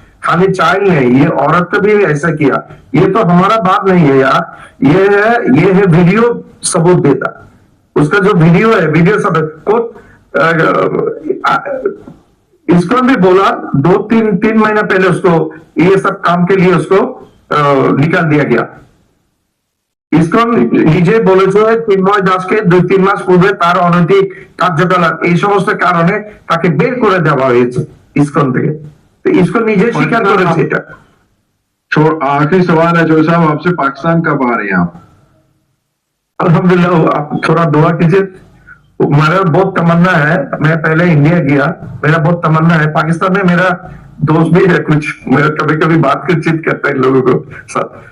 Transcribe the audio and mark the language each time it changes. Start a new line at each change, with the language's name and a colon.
Hindi: खाली चाइल्ड नहीं, ये औरत को भी ऐसा किया। ये तो हमारा बात नहीं है यार, ये है वीडियो सबूत देता। उसका जो वीडियो है, वीडियो सब को इसको भी बोला 2-3 महीना पहले उसको ये सब काम के लिए उसको निकाल दिया गया। इसको
Bangla: নিজে বলেছে চিন্ময় দাসকে 2-3 মাস পূর্বে তার অনৈতিক কার্যকলাপ এই সমস্ত কারণে তাকে বের করে দেওয়া হয়েছে ইসকন থেকে।
Hindi: तो इसको
Bangla: নিজে স্বীকার করেছে এটা।
Hindi: आखिरी सवाल है जोई साहब आपसे, पाकिस्तान कब आ रहे हैं आप? अल्हम्दुलिल्लाह, आप थोड़ा दुआ कीजिए। मेरा बहुत तमन्ना है, मैं पहले इंडिया गया, मेरा बहुत तमन्ना है। पाकिस्तान में मेरा दोस्त भी है कुछ, मेरा कभी कभी बात कर चित करता है लोगों को साथ।